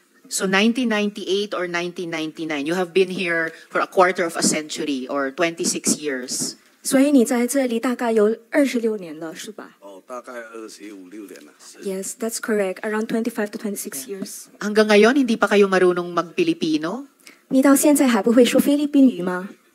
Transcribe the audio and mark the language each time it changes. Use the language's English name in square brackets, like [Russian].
[English] So 1998 or 1999, you have been here for a quarter of a century or 26 years. [Chinese] 所以你在这里大概有26年了，是吧？大概25-26年了。 [English] Yes, that's correct. Around 25 to 26 years. [Filipino] Hanggang ngayon, hindi pa kayo marunong mag-Pilipino? [Chinese] 你到现在还不会说菲律宾语吗？